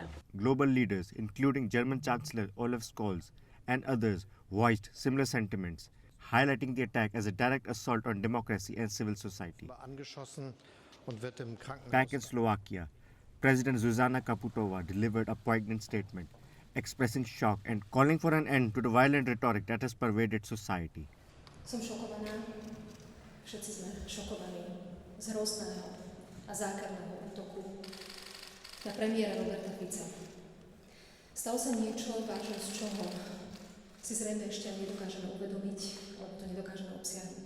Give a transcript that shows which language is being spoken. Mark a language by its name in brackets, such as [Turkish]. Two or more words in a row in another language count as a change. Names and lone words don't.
[English] Global leaders, including German Chancellor Olaf Scholz and others, voiced similar sentiments, highlighting the attack as a direct assault on democracy and civil society. Back in Slovakia, President Zuzana Kaputova delivered a poignant statement, expressing shock and calling for an end to the violent rhetoric that has pervaded society. [Slovak] Som šokovaná, všetci sme šokovaní z hrozného a zákerného útoku na premiéra Roberta Fica. Stalo sa niečo, vážnosť čoho si zrejme ešte nedokážeme uvedomiť, alebo to nedokážeme obsiahnuť.